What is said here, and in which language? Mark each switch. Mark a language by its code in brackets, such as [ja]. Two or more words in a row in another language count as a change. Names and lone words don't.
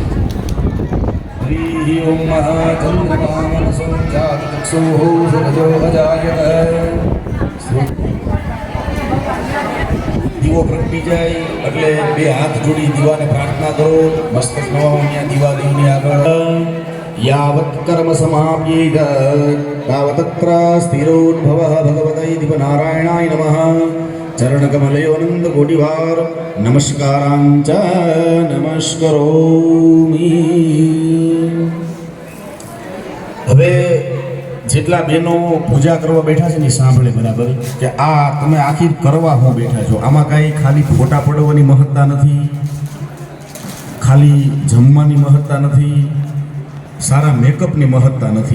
[sa] હરિ ઓમ ચંદ્રમા મનસો જાત ચક્ષુઃ સૂરજો અજાયત। [gu] દીવો પ્રગટી જાય એટલે બે હાથ જોડી દીવાને પ્રાર્થના કરો। મસ્તક નવામણ્યા દીવા દેવની આગળ [sa] यावत् कर्म समाप्येत तावतत्र स्थिरोद्भवः भगवते दीपनारायणाय नमः। चरणकमलयोनन्द कोटिवार नमस्कारांच नमस्करोमि। [gu] હવે જેટલા બહેનો પૂજા કરવા બેઠા છે ને સાંભળે બરાબર કે આ તમે આખી કરવા હું બેઠા છો। આમાં કાંઈ ખાલી ફોટા પડવાની મહત્તા નથી, ખાલી જમવાની મહત્તા નથી, સારા મેકઅપની મહત્તા નથી।